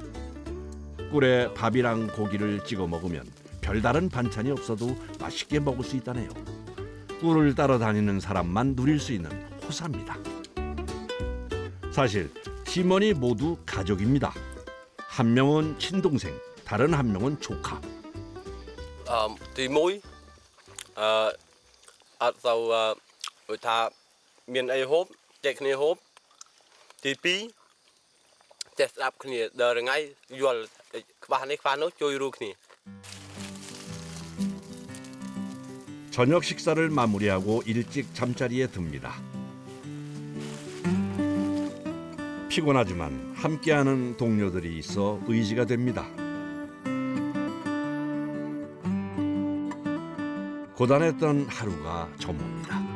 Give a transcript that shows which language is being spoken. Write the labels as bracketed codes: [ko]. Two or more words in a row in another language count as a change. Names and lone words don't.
[ko] 꿀에 밥이랑 고기를 찍어 먹으면 별다른 반찬이 없어도 맛있게 먹을 수 있다네요. 꿀을 따러 다니는 사람만 누릴 수 있는 호사입니다. 사실 팀원이 모두 가족입니다. 한 명은 친동생, 다른 한 명은 조카. tùy mũi [km] អត់ទៅដូចថាមានអីហូបចែកគ្នាហូបទី2ចេះស្ដាប់គ្នាដល់ថ្ងៃយល់ខ្វះនេះខ្វះនោះជួយរួមគ្នា [ko] 저녁 식사를 마무리하고 일찍 잠자리에 듭니다. 피곤하지만 함께하는 동료들이 있어 의지가 됩니다. 고단했던 하루가 저뭅니다.